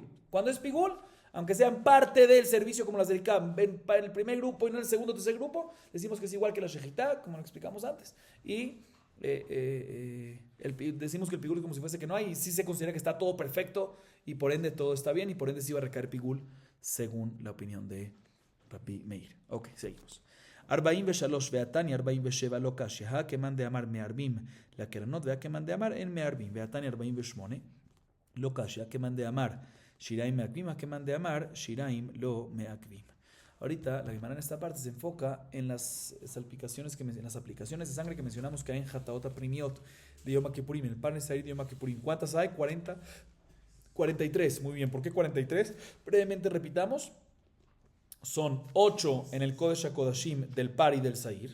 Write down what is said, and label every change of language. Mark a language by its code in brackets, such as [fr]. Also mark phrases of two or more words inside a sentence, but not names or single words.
[es] Cuando es pigul, aunque sean parte del servicio como las del CAM, para el primer grupo y no en el segundo o tercer grupo, decimos que es igual que la Shejitá, como lo explicamos antes. Y decimos que el pigul es como si fuese que no hay, y sí se considera que está todo perfecto y por ende todo está bien y por ende sí va a recaer pigul según la opinión de Rabbi Meir. Ok, seguimos. [he] 43 והתניא 47 לא קשיא, כמאן דאמר מערבים לקרנות והכמאן דאמר אין מערבים. והתניא 48 לא קשיא, כמאן דאמר שיריים מעכבים, הכמאן דאמר שיריים לא מעכבים. [es] Ahorita la Gemara en esta parte se enfoca en las salpicaciones en las aplicaciones de sangre que mencionamos que hay en [he] חטאות פנימיות [es] de Yom Kippurim, el pan Sair de Yom Kippurim. ¿Cuántas hay? 43. Muy bien, ¿por qué 43? Brevemente repitamos. Son 8 en el [he] קודש הקודשים [es] del Par y del Sair.